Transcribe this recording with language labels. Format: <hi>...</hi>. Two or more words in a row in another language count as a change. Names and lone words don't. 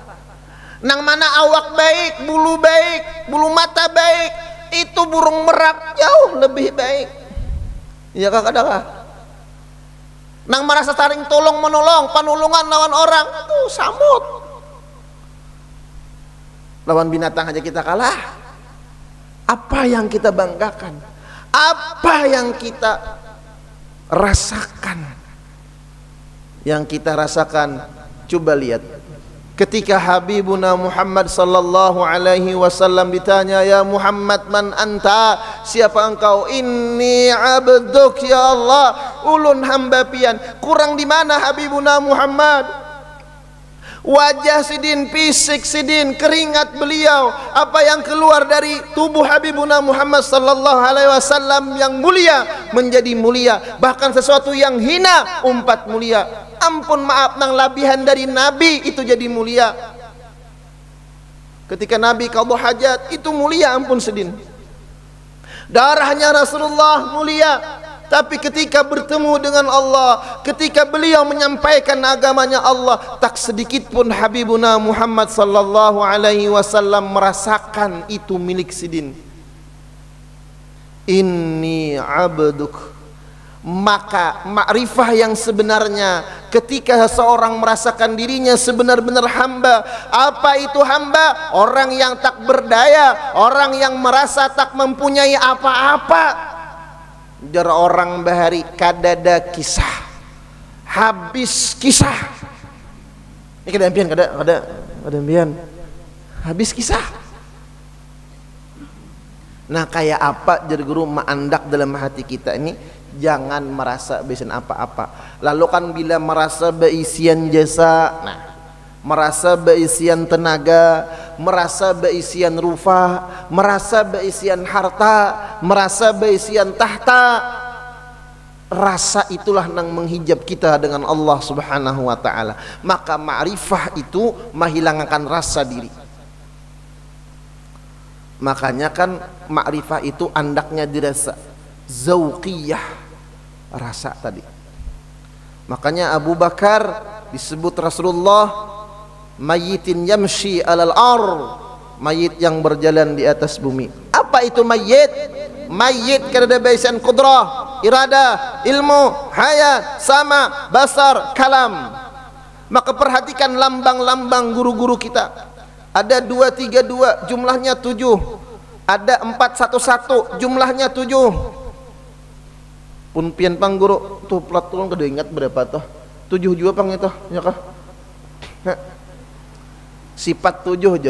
<bjn>Nang mana awak baik, bulu mata baik, itu burung merak jauh lebih baik.</bjn> <id>Ya kakak.</id> <bjn>Nang merasa saling tolong menolong, panulungan lawan orang itu samut. Lawan binatang aja kita kalah.</bjn> <id>Apa yang kita banggakan? Apa yang kita rasakan? Yang kita rasakan, coba lihat. Ketika Habibuna Muhammad</id> <ar>صلى الله عليه وسلم</ar> <id>ditanya,</id> <ar>يا محمد من أنت,</ar> <id>siapa engkau?</id> <ar>إني عبدك يا الله,</ar> <bjn>ulun hamba pian.</bjn> <id>Kurang di mana Habibuna Muhammad? Wajah sidin, fisik sidin, keringat beliau, apa yang keluar dari tubuh Habibuna Muhammad</id> <ar>صلى الله عليه وسلم</ar> <id>yang mulia menjadi mulia, bahkan sesuatu yang hina umpat mulia. Ampun maaf, nang labihan dari Nabi itu jadi mulia. Ketika Nabi qadha hajat itu mulia, ampun sedin. Darahnya Rasulullah mulia. Tapi ketika bertemu dengan Allah, ketika beliau menyampaikan agamanya Allah, tak sedikit pun Habibuna Muhammad</id> <ar>صلى الله عليه وسلم</ar> <id>merasakan itu milik sidin.</id> <ar>إني عبدك.</ar> <id>Maka makrifah yang sebenarnya ketika seorang merasakan dirinya sebenar-benar hamba. Apa itu hamba? Orang yang tak berdaya, orang yang merasa tak mempunyai apa-apa.</id> <bjn>Jar orang bahari kadada kisah, habis kisah. Ini kadampian, kadampian, habis kisah. Nah kayak apa jar guru maandak dalam hati kita ini? Jangan merasa besen apa-apa. Lalu kan bila merasa beisian jasa, nah, merasa beisian tenaga, merasa beisian rupa, merasa beisian harta, merasa beisian tahta,</bjn> <id>rasa itulah yang menghijab kita dengan Allah Subhanahu wa taala. Maka ma'rifah itu menghilangkan rasa diri. Makanya kan ma'rifah itu andaknya dirasa zauqiyah, rasa tadi. Makanya Abu Bakar disebut Rasulullah</id> <ar>ميت يمشي على الأر,</ar> <id>mayit yang berjalan di atas bumi. Apa itu mayit? Mayit karena baisan qudrah, iradah, ilmu, hayat, sama, basar, kalam. Maka perhatikan lambang-lambang guru-guru kita. Ada 232 jumlahnya 7. Ada 411 jumlahnya 7.</id> <bjn>Pun pian pang guru tuh plat tulung kada ingat berapa toh? 7 juga pang itu ya kah? Sifat 7 jar.</bjn>